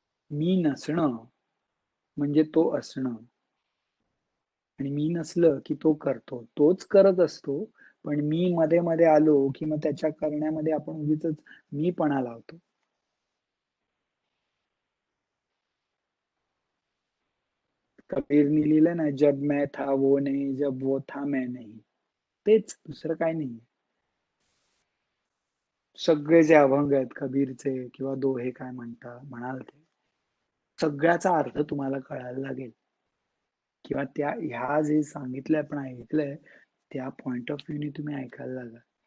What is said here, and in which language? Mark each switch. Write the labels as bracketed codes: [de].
[mr] मी नसणं म्हणजे तो असणं. आणि मी नसलं की तो करतो. तोच करत असतो, पण मी मध्ये-मध्ये आलो की मग त्याच्या करण्यामध्ये आपण उगीचच मीपणा लावतो. कबीरनी लिहिलं ना, [hi] जब मैं था वो नहीं, जब वो था मैं नहीं. [mr] तेच, दुसरं काही नाही. सगळे जे अभंग आहेत कबीरचे किंवा दोहे काय म्हणाल ते, सगळ्याचा अर्थ तुम्हाला कळायला लागेल. किंवा ह्या जे सांगितलंय आपण ऐकलंय, त्या पॉइंट ऑफ व्ह्यूने तुम्ही ऐकायला लागा.